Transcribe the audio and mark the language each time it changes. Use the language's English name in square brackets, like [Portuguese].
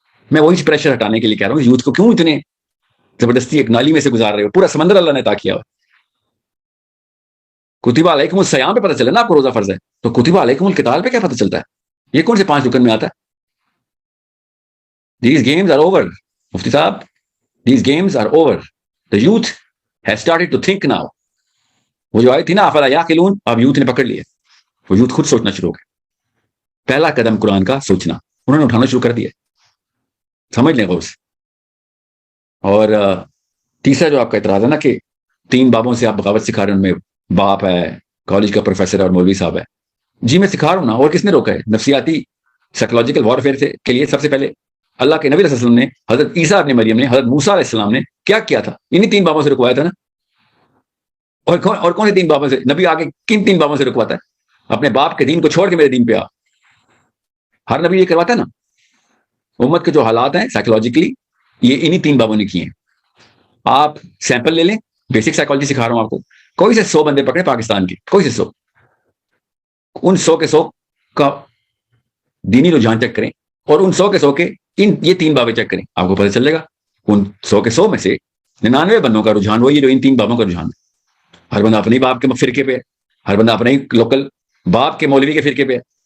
[Urdu] میں وہی پریشر ہٹانے کے لیے کہہ رہا ہوں یوتھ کو کیوں اتنے زبردستی ایک نالی میں سے گزار رہے ہو. پورا سمندر اللہ نے عطا کیا ہوا. کتب علیکم الصیام پہ پتہ چلا نا آپ کو روزہ فرض ہے, تو کتب علیکم القتال پہ کیا پتہ چلتا ہے؟ یہ کون سے 5 رکن میں آتا ہے؟ [English] These games are over, [Urdu] مفتی صاحب. [English] These games are over. The youth has started to think now. [Urdu] وہ جو آئی تھی نا افلا یعقلون, اب یوتھ نے پکڑ لیا. وہ یوتھ خود سوچنا شروع ہو گیا. پہلا قدم قرآن کا سوچنا انہوں نے اٹھانا شروع کر دیا. سمجھ لیں غور سے. اور تیسرا جو آپ کا اعتراض ہے نا کہ 3 بابوں سے آپ بغاوت سکھا رہے ہیں, ان میں باپ ہے, کالج کا پروفیسر اور مولوی صاحب ہے. جی میں سکھا رہا ہوں نا, اور کس نے روکا ہے؟ نفسیاتی سائیکولوجیکل وارفیئر کے لیے سب سے پہلے اللہ کے نبی علیہ السلام نے, حضرت عیسیٰ ابن مریم نے, حضرت موسیٰ علیہ السلام نے کیا کیا تھا؟ انہی 3 بابوں سے رکوایا تھا نا. اور کون سے 3 بابوں سے؟ نبی آگے کن 3 بابوں سے رکواتا ہے؟ اپنے باپ کے دین کو چھوڑ کے میرے دین پہ آ. ہر نبی یہ کرواتا ہے نا. امت کے جو حالات ہیں سائیکولوجیکلی یہ انہی 3 بابوں نے کیے ہیں. آپ سیمپل لے لیں, بیسک سائیکالوجی سکھا رہا ہوں آپ کو. کوئی سے 100 بندے پکڑے پاکستان کے, کوئی سے 100, ان 100 کے 100 کا دینی رجحان چیک کریں, اور ان 100 کے 100 کے یہ 3 بابیں چیک کریں, آپ کو پتہ چلے گا ان 100 کے 100 میں سے 99 بندوں کا رجحان وہی جو ان 3 بابوں کا رجحان ہے. ہر بندہ اپنی باپ کے فرقے پہ, ہر بندہ اپنے لوکل باپ کے مولوی کے فرقے پہ.